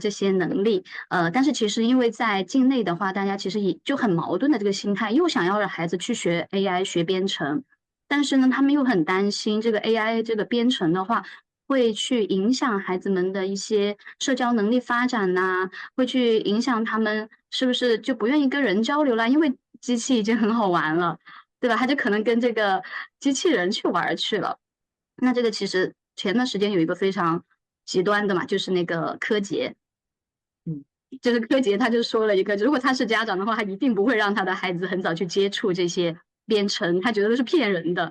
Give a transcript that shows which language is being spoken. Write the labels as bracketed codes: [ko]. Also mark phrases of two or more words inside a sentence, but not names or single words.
[zh] 這些能力，但是其實因為在境內的話，大家其實也就很矛盾的這個心態，又想要讓孩子去學 AI 學編程，但是呢，他們又很擔心這個 AI 這個編程的話，會去影響孩子們的一些社交能力發展吶，會去影響他們是不是就不願意跟人交流啦？因為機器已經很好玩了，對吧？他就可能跟這個機器人去玩去了。那这个其实前段时间有一个非常极端的嘛，就是那个柯洁，嗯，就是柯洁他就说了一个，如果他是家长的话，他一定不会让他的孩子很早去接触这些编程，他觉得都是骗人的。